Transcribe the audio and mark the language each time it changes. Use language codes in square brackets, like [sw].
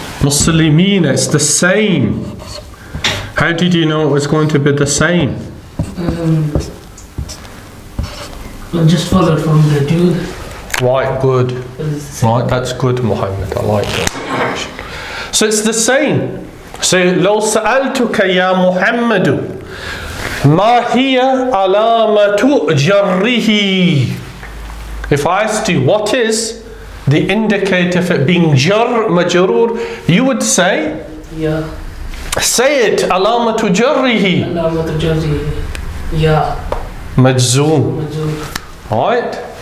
[en] Muslimina. It's the same. How did you know it was going to be the same? I just followed from the dude. Right, good. Right, that's good, Muhammad. I like that. So it's the same. So [ar] لو سألتك يا محمد ما هي علامة جره? [en] If I asked you what is the indicator for it being jar majrur, you would say, [ar] Ya. [en] say it, [ar] alamatu jarrihi, Alamatu jarri. Ya. majzoom. Majzum. [en] Right?